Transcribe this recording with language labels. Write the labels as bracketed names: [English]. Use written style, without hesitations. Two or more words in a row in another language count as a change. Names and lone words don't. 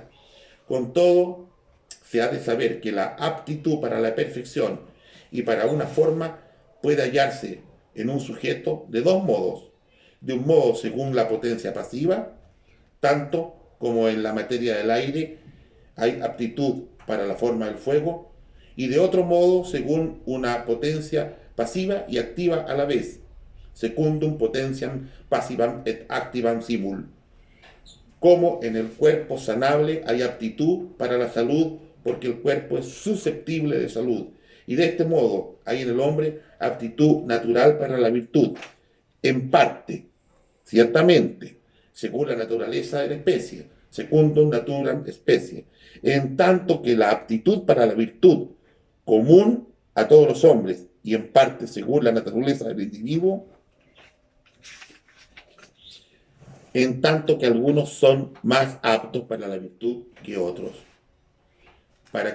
[Spanish] Con todo, se ha de saber que la aptitud para la perfección y para una forma puede hallarse en un sujeto de dos modos. De un modo según la potencia pasiva, tanto como en la materia del aire hay aptitud para la forma del fuego, y de otro modo según una potencia pasiva y activa a la vez, [Latin] secundum potentiam passivam et activam simul. [Spanish] Como en el cuerpo sanable hay aptitud para la salud, porque el cuerpo es susceptible de salud. Y de este modo hay en el hombre aptitud natural para la virtud, en parte, ciertamente, según la naturaleza de la especie, [Latin] secundum naturam especie, [Spanish] en tanto que la aptitud para la virtud común a todos los hombres y en parte según la naturaleza del individuo, en tanto que algunos son más aptos para la virtud que otros, para